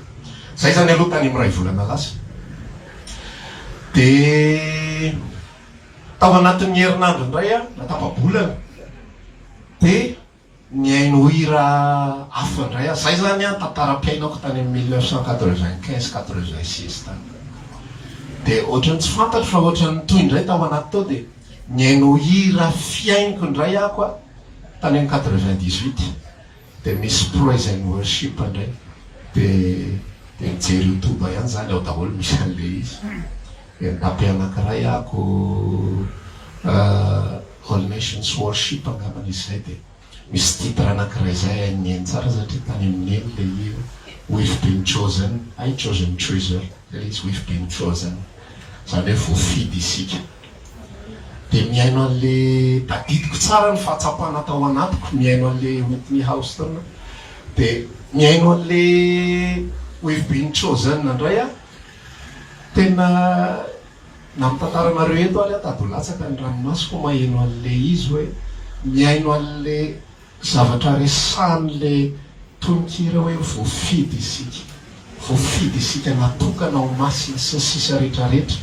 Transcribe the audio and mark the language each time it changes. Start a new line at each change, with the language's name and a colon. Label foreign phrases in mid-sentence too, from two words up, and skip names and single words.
Malagasy: Zay zany aloha tany amin'ny ray volana lasa. Dia tao anatin'ny herinandro indray natapa-bolana dia niaino hira hafa indray. Zay zany tantara-piainako tany amin'ny 1995-96 tany. Dia ohatrany tsy fantatro fa ohatran'ny toy indray tao anaty tao dia niaino hira fiainiko indray ako tany amin'ny 98. Dia misy
English: praise and worship
Malagasy: indray dia mijery YouTube ihany zany ao daholo misy an'le izy. Tapy anankiray ako All Nations Worship angambany izy zay dia misy titre anankiray zay niaino tsara satria tany amin'ny eny le hira
English: We've been chosen, I chosen treasure. There is we've been chosen.
Malagasy: Zany hoe voafidy isika. Dia miaino an'le tadidiko tsara ny fahatsapana tao anatiko, miaino an'le Whitney Houston dia miaino an'le We've been chosen indray tena namintantaranareo eto aly tadolatsaka ny ranomasoko maheno an'le izy hoe miaino an'le zavatra resan'le tononkira hoe voafidy isika natokana ho masina sy sisa rehetrarehetra.